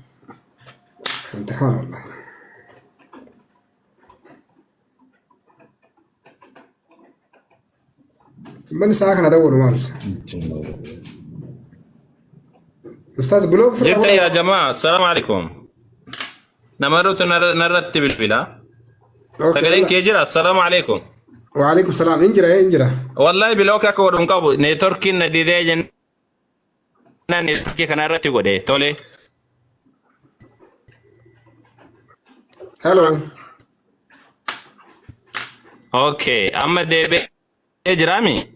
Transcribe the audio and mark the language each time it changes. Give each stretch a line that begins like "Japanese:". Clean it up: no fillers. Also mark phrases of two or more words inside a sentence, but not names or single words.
Oromo: Uummanni sa'a kana dawwalu maal? Ustaz Buloo jirta yaa jamaa
Arabic: السلام عليكم.
Oromo: Namaroota narratti bilbila. Sagaleen kee jira
Arabic: السلام عليكم. وعليكم السلام injira.
Oromo: Wallahi biloo akka godhun qabu neetworkiin na didee jennaan neetworkii kana irratti godhe tole. Hello. Okay, amma deebee jiraami.